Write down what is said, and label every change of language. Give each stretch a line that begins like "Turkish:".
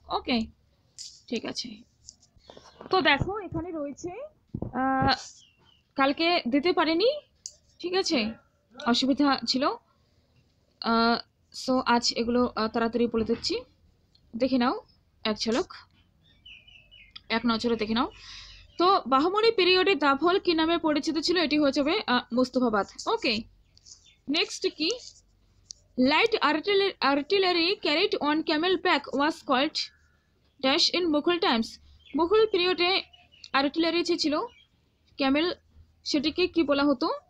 Bangla: ওকে, ঠিক আছে। তো দেখো এখানে রয়েছে, কালকে দিতে পারিনি, ঠিক আছে, অসুবিধা ছিল। সো আজ এগুলো তাড়াতাড়ি বলে দিচ্ছি, দেখে নাও এক ঝলক, এক নজরে দেখে নাও। তো বাহমনি পিরিয়ডে দাভল কি নামে পরিচিত ছিল? এটি হয়ে যাবে মুস্তফাবাদ। ওকে, নেক্সট কি?
English: Light artillery carried on camelback was called dash in Mughal times.
Bangla: Mughal পিরিয়ডে আর্টিলারি যে ছিল ক্যামেল, সেটিকে কি বলা হতো?